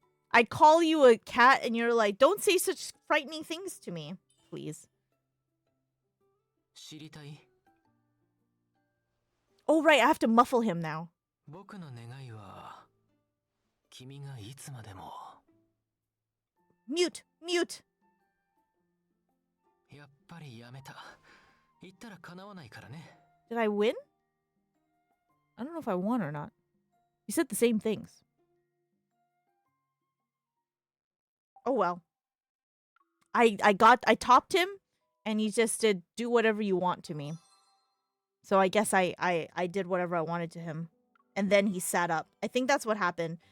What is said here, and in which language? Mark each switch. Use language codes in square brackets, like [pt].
[en] I call you a cat and you're like, don't say such frightening things to me, please. [ja] 知りたい? [en] Oh, right, I have to muffle him now. [ja] 僕の願いは君がいつまでも [en] Mute. [ja] やっぱりやめた。言ったら叶わないからね。 [en] Did I win? I don't know if I won or not. You said the same things. Oh well. I topped him and he just did do whatever you want to me. So I guess I did whatever I wanted to him. And then he sat up. I think that's what happened.